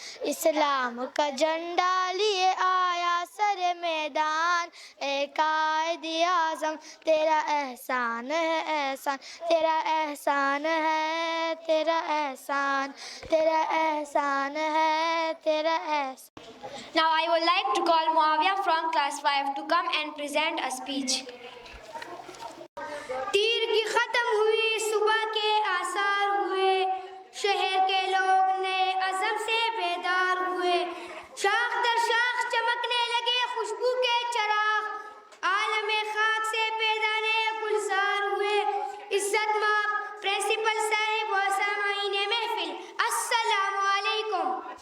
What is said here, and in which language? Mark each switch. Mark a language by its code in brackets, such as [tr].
[ur] اسلام کا جھنڈا لیے آیا سر میدان، اے قائد اعظم تیرا احسان ہے احسان، تیرا احسان ہے، تیرا احسان، تیرا احسان ہے، تیرا احسان۔ [en] Now I would like to call Muawiyah from class 5 to come and present a speech. [ur] تیر کی ختم ہوئی صبح کے آثار ہوئے، شہر کے لوگ نئے عزم سے بیدار ہوئے، شاخ در شاخ چمکنے لگے خوشبو کے چراغ، عالم خاک سے پیدانے گلزار ہوئے۔ عزت مآب پرنسپل صاحب و سامعین محفل، السلام علیکم۔